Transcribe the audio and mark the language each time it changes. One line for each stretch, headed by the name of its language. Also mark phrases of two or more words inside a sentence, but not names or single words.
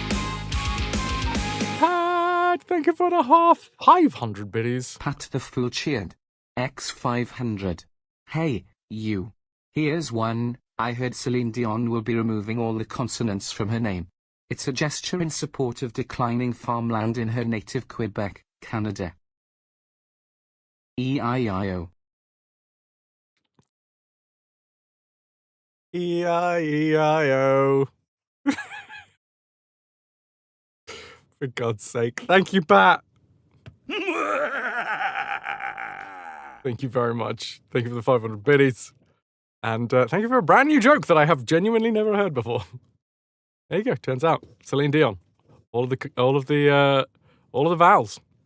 English: Pat, thank you for the 500 biddies. Pat the Fool cheered. X500. Hey, you. Here's one. I heard Celine Dion will be removing all the consonants from her name. It's a gesture in support of declining farmland in her native Quebec, Canada. E-I-E-I-O. E-I-E-I-O. For God's sake. Thank you, Pat. Thank you very much. Thank you for the 500 biddies. And thank you for a brand new joke that I have genuinely never heard before. There you go. Turns out, Celine Dion. All of the vowels.